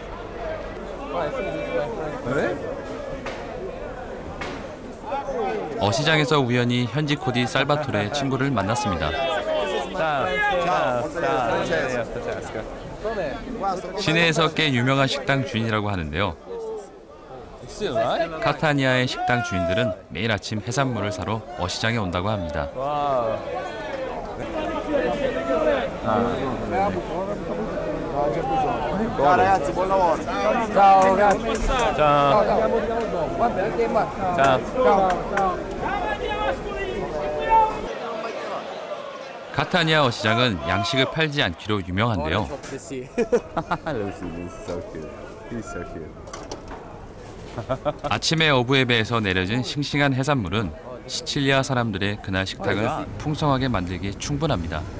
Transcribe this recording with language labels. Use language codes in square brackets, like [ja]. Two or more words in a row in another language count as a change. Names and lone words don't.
[ko] 어시장에서 우연히 현지 코디 살바토레의 친구를 만났습니다. 시내에서 꽤 유명한 식당 주인이라고 하는데요. 카타니아의 식당 주인들은 매일 아침 해산물을 사러 어시장에 온다고 합니다. 와. [it] Ragazzi, buon lavoro! Ciao, grazie. Ciao. [ko] 카타니아 어시장은 양식을 팔지 않기로 유명한데요. 아침에 어부의 배에서 내려진 싱싱한 해산물은 시칠리아 사람들의 그날 식탁을 풍성하게 만들기 충분합니다.